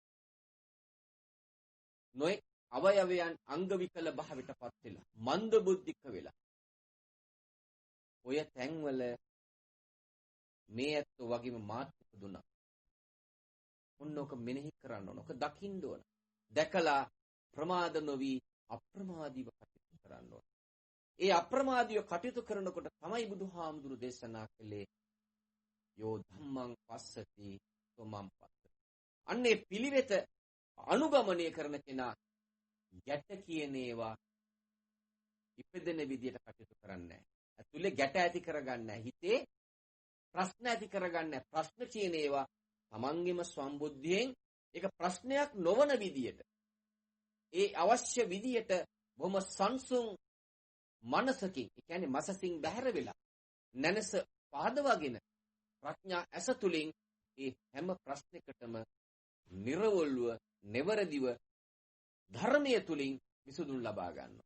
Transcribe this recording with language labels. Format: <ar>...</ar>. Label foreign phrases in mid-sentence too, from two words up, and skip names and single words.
<si>නොඑක් අවයවයන් අංග විකල භාවයටපත් වෙලා මන්ද බුද්ධික වෙලා ඔය තැන්වල මේ ඇත්තෝ වගේම මාත් දුන්නා. ඔන්නෝක මෙනෙහි කරන්න ඕන. ඔක දකින්න ඕන. දැකලා ප්‍රමාද නොවි අප්‍රමාදීව කටයුතු කරන්න ඕන. ඒ අප්‍රමාදීව කටයුතු කරනකොට තමයි බුදුහාමුදුරු දේශනා කළේ</si> <pi>යෝ ධම්මං පස්සති සෝමං පස්සති.</pi> <si>අන්නේ පිළිවෙත අනුගමනය කරන කෙනා ගැට කියන ඒවා ඉපදෙන විදියට කටයුතු කරන්නේ නැහැ. ඇතුලේ ගැට ඇති කරගන්නේ නැහැ. හිතේ ප්‍රශ්න ඇති කරගන්නේ නැහැ. ප්‍රශ්න කියන ඒවා තමන්ගේම සම්බුද්ධියෙන් ඒක ප්‍රශ්නයක් නොවන විදියට ඒ අවශ්‍ය විදියට බොහොම සංසුන් මනසකින් ඒ කියන්නේ මසසින් බැහැර වෙලා නැනස පහදවගෙන ප්‍රඥා ඇස තුලින් ඒ හැම ප්‍රශ්නයකටම නිර්වෝල්ව නිවරදිව ධර්මයේ තුලින් විසඳුම් ලබා ගන්නවා.</si>